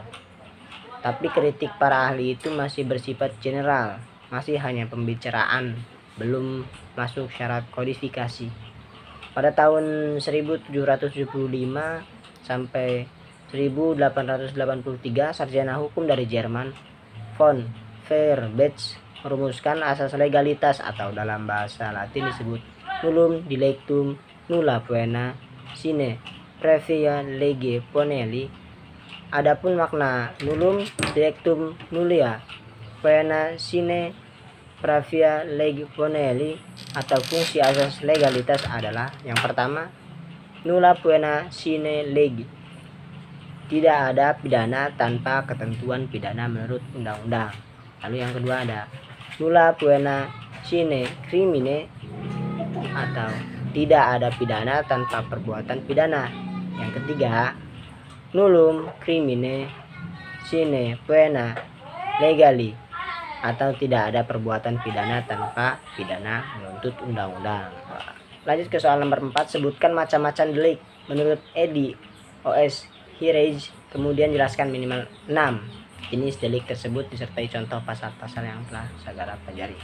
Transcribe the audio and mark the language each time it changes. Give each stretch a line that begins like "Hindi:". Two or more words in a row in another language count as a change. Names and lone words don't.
Indonesian: Tapi kritik para ahli itu masih bersifat general, masih hanya pembicaraan, belum masuk syarat kodifikasi. Pada tahun 1775 sampai 1883, sarjana hukum dari Jerman, von Feuerbach, merumuskan asas legalitas atau dalam bahasa Latin disebut
Latin: nullum dilectum nulla poena sine previa lege poneli.
Indonesian: Adapun makna
Latin: nullum dilectum nulla poena sine pravia lege poneli
Indonesian: atau fungsi asas legalitas adalah yang pertama,
Latin: nulla poena sine lege,
Indonesian: tidak ada pidana tanpa ketentuan pidana menurut undang-undang. Lalu yang kedua ada
Latin: nulla poena sine crimine,
Indonesian: atau tidak ada pidana tanpa perbuatan pidana. Yang ketiga,
Latin: nullum crimine sine poena legali,
Indonesian: atau tidak ada perbuatan pidana tanpa pidana menuntut undang-undang. Lanjut ke soal nomor 4, sebutkan macam-macam delik menurut Edi OS Hirage, kemudian jelaskan minimal 6 jenis delik tersebut disertai contoh pasal-pasal yang telah saudara pelajari.